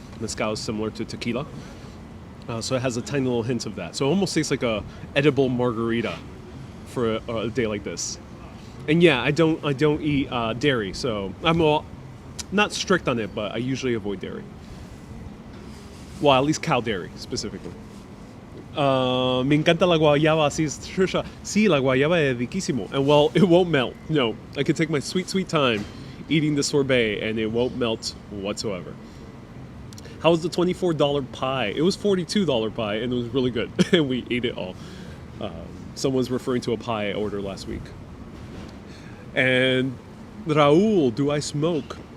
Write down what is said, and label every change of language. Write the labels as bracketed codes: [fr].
[en] Mezcal is similar to tequila. So it has a tiny little hint of that. So it almost tastes like a edible margarita for a day like this. And yeah, I don't eat dairy, so I'm not strict on it, but I usually avoid dairy. Well, at least cow dairy specifically. [es] Me encanta la guayaba, así es, Trisha. Sí, la guayaba es riquísimo. [en] And well, it won't melt. No, I can take my sweet, sweet time eating the sorbet and it won't melt whatsoever. How was the $24 pie? It was $42 pie and it was really good. And we ate it all. Someone's referring to a pie I ordered last week. And Raul, do I smoke?